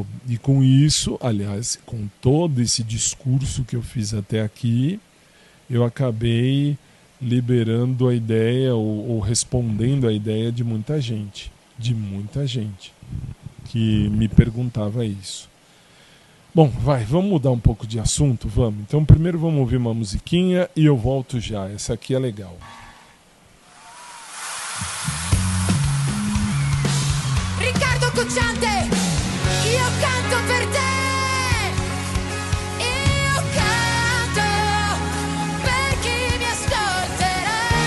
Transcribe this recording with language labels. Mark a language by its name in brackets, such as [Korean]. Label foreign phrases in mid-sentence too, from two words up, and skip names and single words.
[Portuguese] E com isso, aliás, com todo esse discurso que eu fiz até aqui, eu acabei liberando a ideia ou respondendo a ideia de muita gente que me perguntava isso. Bom, vamos mudar um pouco de assunto, vamos. Então primeiro vamos ouvir uma musiquinha e eu volto já. Essa aqui é legal. [Italian] Riccardo Cocciante, io canto per te, io canto per chi mi ascolterà.